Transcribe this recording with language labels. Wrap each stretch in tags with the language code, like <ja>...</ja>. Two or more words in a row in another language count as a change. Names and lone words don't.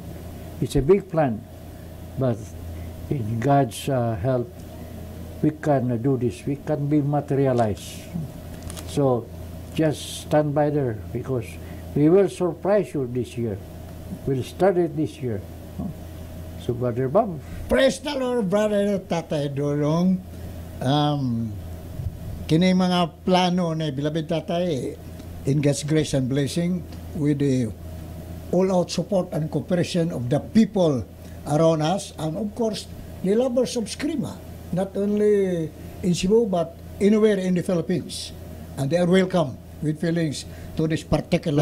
<en>It's a big plan, but in God's help, we can do this. We can be materialized. So just stand by there, because we will surprise you this year. We'll start it this year. So, Brother Bob. Praise the Lord, Brother Tatay Dulong.</en> <ceb>Kini mga plano na bilabid Tatay,</ceb> <en>in God's grace and blessing, with the all-out support and cooperation of the people around us, and of course, the lovers of Eskrima, not only in Cebu, but anywhere in the Philippines. And they are welcome with feelings to this particular...</en>